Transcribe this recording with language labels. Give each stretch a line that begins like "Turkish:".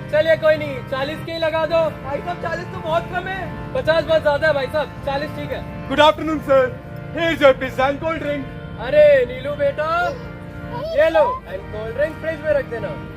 Hindi: चलिए कोई नहीं, 40 के ही लगा दो। भाई साहब 40 तो बहुत कम है। 50 बहुत ज्यादा है भाई साहब, 40 ठीक है।
English: Good afternoon sir, here's your pizza and cold drink.
Hindi: अरे नीलू बेटा, ये लो एंड कोल्ड ड्रिंक फ्रिज में रख देना।